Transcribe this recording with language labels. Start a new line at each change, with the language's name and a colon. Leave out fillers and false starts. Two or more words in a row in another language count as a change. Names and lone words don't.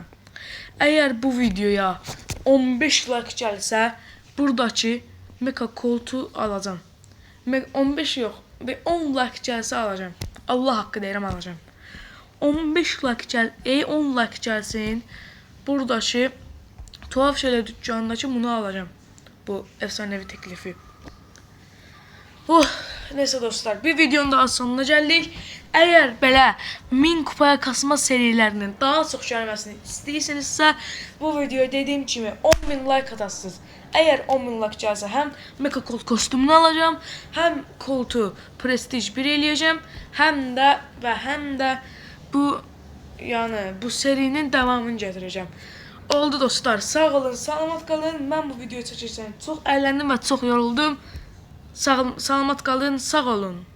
Azerbaijani: Əgər bu videoya 15 like gəlsə, buradakı Mecha Colt'u alacağım. 15 yox, 10 like gəlsə alacağım. Allah haqqı deyirəm alacağım. 15 like 10 like gəlsin, buradakı
Turkish: tuhaf şeyler
Azerbaijani: dükkandakı bunu alacağım.
Turkish: Bu efsanevi teklifi. Neyse dostlar, bir videonun daha sonuna geldik.
Azerbaijani: Eğer belə 1000 kupaya kasma serilerinin
Turkish: daha çok gelmesini
Azerbaijani: istəyirsinizsə, bu videoya dediğim kimi 10.000 like atasınız. Eğer 10.000 like gəlsə, hem Mecha Colt kostümünü alacağım, hem Colt'u Prestige 1 eləyəcəm, hem de bu bu serinin devamını gətirəcəm. Oldu dostlar. Sağ olun, salamat qalın. Mən bu videoyu çəkirkən çox əyləndim və çox yoruldum. Salamat qalın, sağ olun.